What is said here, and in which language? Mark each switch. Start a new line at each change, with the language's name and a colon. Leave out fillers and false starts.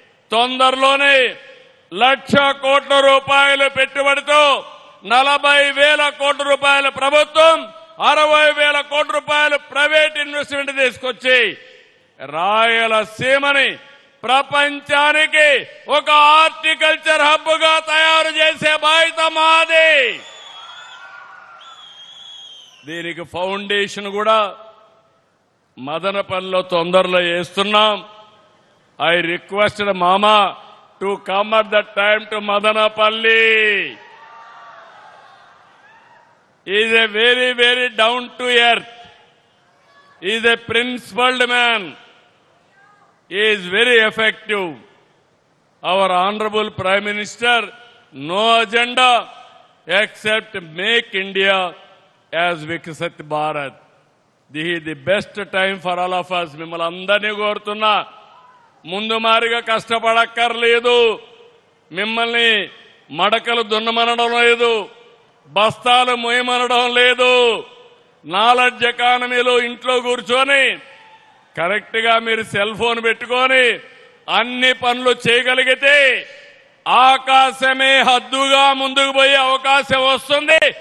Telugu: తొందరలోనే 1,00,000 కోట్ల రూపాయల పెట్టుబడితో 40,000 కోట్ల రూపాయల ప్రభుత్వం, 60,000 కోట్ల రూపాయలు ప్రైవేట్ ఇన్వెస్ట్మెంట్ తీసుకొచ్చి రాయలసీమని ప్రపంచానికి ఒక హార్టికల్చర్ హబ్ గా తయారు చేసే బాధ్యత మాది. దీనికి ఫౌండేషన్ కూడా మదనపల్లిలో తొందరలో వేస్తున్నాం.
English: I requested మామా to come at the time to Madanapalle. He is a very, very down to earth. He is a principled man. He is very effective. Our Honorable Prime Minister, no agenda except make India as Viksit Bharat. This is the best time for all of us.
Telugu: మిమ్మల్ని అందరినీ కోరుతున్నా, ముందు మారిగా కష్టపడక్కర్లేదు. మిమ్మల్ని మడకలు దున్నమనడం లేదు, బస్తాలు మోయమనడం లేదు. నాలెడ్జ్ ఎకానమీలో ఇంట్లో కూర్చొని కరెక్ట్ గా మీరు సెల్ ఫోన్ పెట్టుకొని అన్ని పనులు చేయగలిగితే ఆకాశమే హద్దుగా ముందుకు పోయే అవకాశం వస్తుంది.